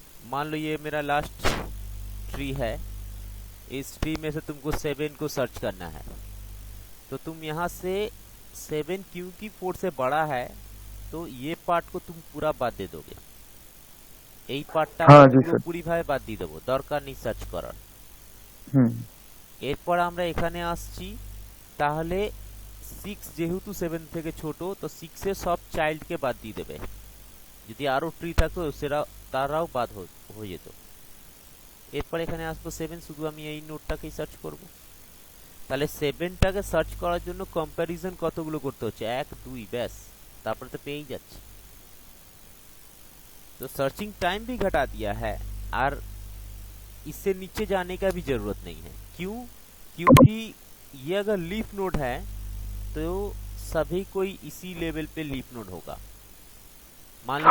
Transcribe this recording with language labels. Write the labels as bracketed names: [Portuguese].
[Hindi] मान लो ये मेरा लास्ट ट्री है, इस ट्री में से तुमको 7 को सर्च करना है, तो तुम यहाँ से 7 क्योंकि 4 से बड़ा है तो ये पार्ट को तुम पूरा बात दे दोगे, [Bangla] এই পার্টটা পুরোপুরি ভাবে বাদ দিয়ে দেবো, দরকার নেই সার্চ করার। এরপর আমরা এখানে আসছি, তাহলে 6 যেহেতু 7 থেকে ছোট তো 6 এর সব চাইল্ডকে বাদ দিয়ে দেবে। যদি আরো ট্রি থাকতো সেটা তারাও বাদ হয়ে যেত। এরপর এখানে আসবো 7, শুধু আমি এই নোটটাকেই সার্চ করব। তাহলে 7টাকে সার্চ করার জন্য কম্প্যারিজন কতগুলো করতে হচ্ছে, 1 2 ব্যাস, তারপরে তো পেয়েই যাচ্ছে। [Hindi] तो सर्चिंग टाइम भी घटा दिया है और इससे नीचे जाने का भी जरूरत नहीं है। क्यों? क्योंकि ये अगर लीफ नोड है तो सभी कोई इसी लेवल पे लीफ नोड होगा। मान लो